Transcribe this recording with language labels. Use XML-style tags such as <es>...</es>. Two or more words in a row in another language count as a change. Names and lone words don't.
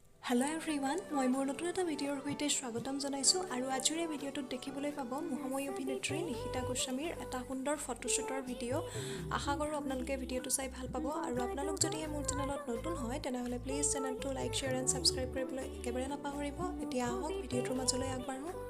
<en>hello everyone</en> <as>মই মোৰ নতুন এটা ভিডিঅ'ৰ সহিত স্বাগতম জনাইছো আৰু আজিৰ এই ভিডিওটোত দেখিবলৈ পাব মহাময়ী অভিনেত্ৰী নিশিতা গোস্বামীৰ এটা সুন্দৰ ফটোশুটৰ ভিডিও। আশা কৰো আপোনালোকে ভিডিওটো চাই ভাল পাব আৰু আপোনালোক যদি মোৰ চেনেলত নতুন হয় তেনেহলে প্লিজ চেনেলটো</as> <en>like share and subscribe</en> <as>কৰিবলৈ একেবাৰে নাপাহৰিব। এতিয়া আহক ভিডিওটোৰ মাজলৈ আগবাঢ়ো।</as>